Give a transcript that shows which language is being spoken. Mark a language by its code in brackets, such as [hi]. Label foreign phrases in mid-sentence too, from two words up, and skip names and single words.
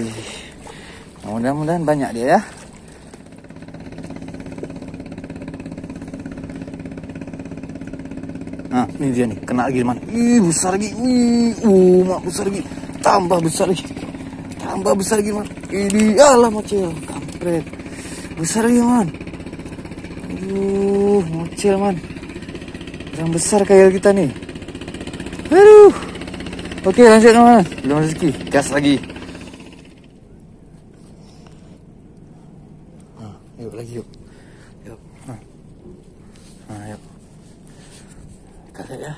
[id] Mudah-mudahan banyak dia ya. Nah, ini dia nih, kena lagi man. Besar lagi. Mak besar lagi. Tambah besar lagi man. Ini alah mocel, kampret. Besar lagi man. Mocel man. Yang besar kayak kita nih. Aduh. Oke, lanjut teman. Belum rezeki, gas lagi. Yuk lagi yuk. Yuk. Lihat ya.